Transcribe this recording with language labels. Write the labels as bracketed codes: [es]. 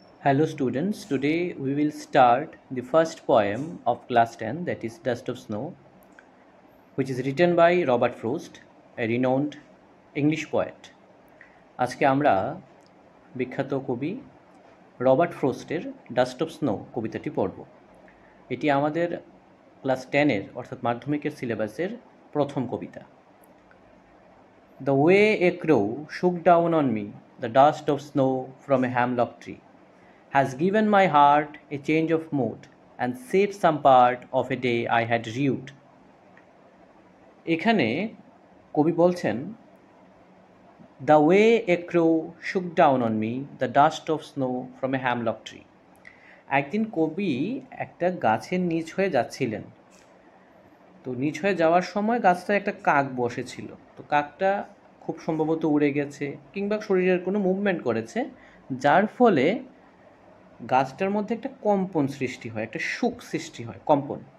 [en] Hello students, today we will start the first poem of class 10, that is Dust of Snow, which is written by Robert Frost, a renowned English poet. [bn] আজকে আমরা বিখ্যাত কবি Robert ফ্রোস্টের dust off snow কবিতাটি পড়ব। এটি আমাদের class 10-এর অর্থাৎ মাধ্যমিকের সিলেবাসের প্রথম কবিতা। [en] The way a crow shook down on me the dust of snow from a hemlock tree has given my heart a change of mood and saved some part of a day I had rued. [bn] এখানে কবি বলছেন, [en] The way a crow shook down on me the dust of snow from a hemlock tree. [bn] একদিন কবি একটা গাছের নিচ হয়ে যাচ্ছিলেন। তো নিচ হয়ে যাওয়ার সময় গাছটায় একটা কাক বসেছিল। তো কাকটা খুব সম্ভবত উড়ে গেছে কিংবা শরীরের কোনো মুভমেন্ট করেছে, যার ফলে গাছটার মধ্যে একটা কম্পন সৃষ্টি হয়, একটা শুক সৃষ্টি হয়, কম্পন।